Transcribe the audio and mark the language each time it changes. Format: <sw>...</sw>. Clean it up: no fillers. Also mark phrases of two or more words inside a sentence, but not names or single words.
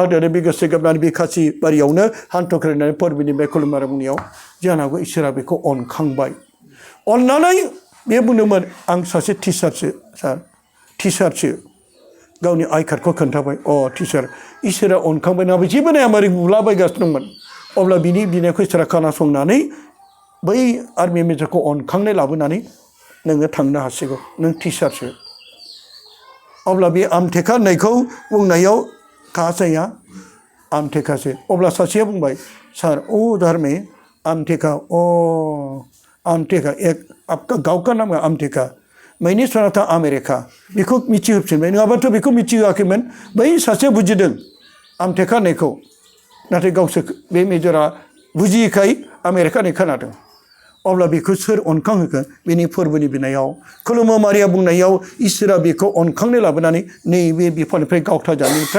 <brx>होदों बे गोसो गाबनानै बे खासि बारियावनो हान्थ' खरायनानै फोरबोनि बे खुलुमनाय बुंनायाव जानो हागौ इसोरा बेखौ अनखांबाय अननानै बे बुंदोंमोन आं सासे टिचारसो सार टिचारसो गावनि आइ कार्डखौ खोन्थाबाय टिचार इसोरा अनखांबाय नाबो जेबो नाया मारै बुलाबायगासिनो दंमोन अब्ला बिनि बिनायखौ इसोरा खोनासंनानै बै आर्मि मेजरखौ अनखांनाय लाबोनानै नोङो थांनो हासिगौ नों टिचारसो अब्ला बे आमटेका होननायखौ बुंनायाव काहाजाया आमटेकासो अब्ला सासेया बुंबाय सार</brx> <hi>उधर में आमटेका आमटेका एक आपका गाँव का नाम है आमटेका मैंने सुना था</hi> <brx>अमेरिका बेखौ मिथिहोफिनबाय नङाबाथ' बेखौ मिथिहोआखैमोन बै सासेया बुजिदों आमटेका होननायखौ नाथाय गावसोर बे मेजरा बुजियैखाय आमेरिका होननाय खोनादों अब्ला बेखौ सोर अनखांहोगोन बेनि फोरबोनि बिनायाव खुलुमो मारिया बुंनायाव इसोरा बेखौ अनखांनाय लाबोनानै नैबे बिफानिफ्राय गावथा जानायनिफ्राय</brx>